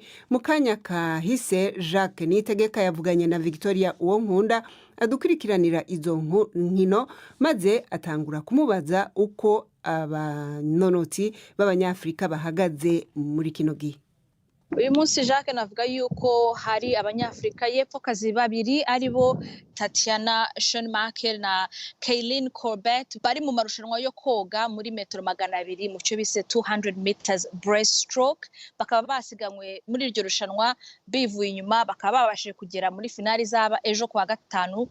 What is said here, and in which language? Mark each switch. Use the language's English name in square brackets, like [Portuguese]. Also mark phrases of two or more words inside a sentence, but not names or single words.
[Rundi] Mu kanya kahise Jacques Niyitegeka yavuganye na Victoria Uwonkunda adukurikiranira izo nkino, maze atangura kumubaza uko abanonotsi b'Abanyafrika bahagaze muri kino gihe. [Kinyarwanda] Uyu munsi Jacques navuga yuko hari Abanyafrika y'Epfokazi babiri aribo Tatiana Schoenmaker na Kaylin Corbett bari mu marushanwa yo koga muri metero 200 mu cyo bise 200 [English] meters breaststroke. [Kinyarwanda] Bakaba basiganywe muri iryo rushanwa bivuye inyuma, bakaba babashije kugera muri finali zaba ejo kwa gatanu.